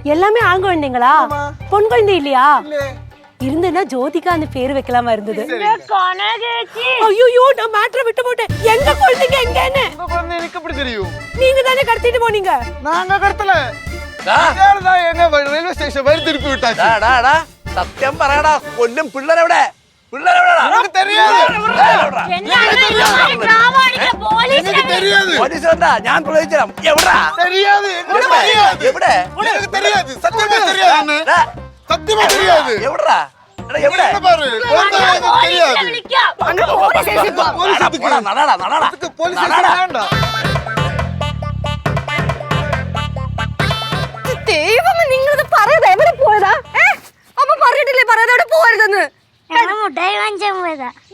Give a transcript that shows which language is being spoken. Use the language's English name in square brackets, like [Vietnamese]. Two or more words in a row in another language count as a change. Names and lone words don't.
[Tamil] எல்லாமே ஆண் குழந்தைங்களா? பொன் குழந்தை இல்லையா? இருந்தனா ஜோதிகா அந்த பேர் வைக்கலாமா இருந்தது. ஐயோ நான் மேட்டரை விட்டு போட்டேன். எங்க குழந்தைங்க எங்கன்னு எனக்கு எப்படி தெரியும்? நீங்க தானே கடத்திட்டு போனீங்க. நாங்க கடத்தல. எங்க ரயில்வே ஸ்டேஷன் வழி திருப்பி விட்டாச்சு. [Malayalam] സത്യം പറയടാ. കൊല്ലും പിള്ളേരെവിടെ? പിള്ളേരെവിടെ? പോലീസ് വന്നാ ഞാൻ പ്രവചിച്ചരാം. എവിടാ? എവിടെ? [Tamil] சத்தியமா தெரியாது. எவடா எவடா [Malayalam] ദൈവമേ നിങ്ങളിത് പറയാതെ എവിടെ പോയതാ? അമ്മ പറഞ്ഞിട്ടില്ലേ പറയാതെ എവിടെ പോകരുതെന്ന്? മുട്ടായി വാങ്ങിച്ചാൻ പോയതാ.